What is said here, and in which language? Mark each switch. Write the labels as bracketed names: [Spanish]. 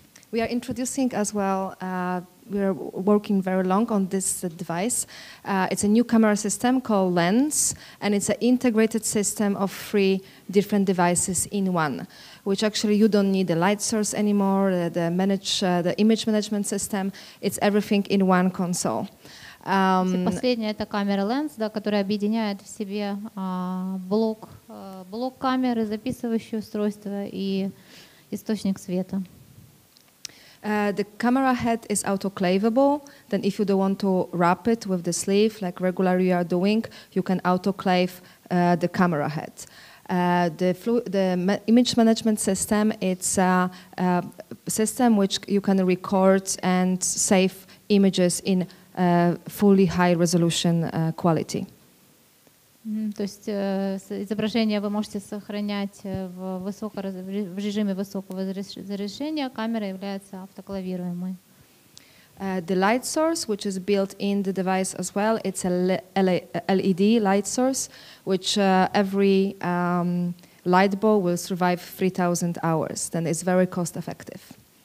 [English] We are introducing as well, we are working very long on this device. It's a new camera system called Lens, and it's an integrated system of 3 different devices in one, which actually you don't need the light source anymore, the image management system. It's everything in one console. [Russian] Последняя это камера Lens, да, которая объединяет в себе блок камеры, записывающее устройство и источник света. [English] The camera head is autoclavable. Then if you don't want to wrap it with the sleeve like regularly you are doing, you can autoclave the camera head. The image management system, it's a system which you can record and save images in fully high resolution quality. [Russian] То есть изображение вы можете сохранять в режиме высокого разрешения. Камера является автоклавируемой. [English] The light source, which is built in the device as well, it's a LED light source, which every light bulb will survive 3,000 hours. Then it's very cost effective.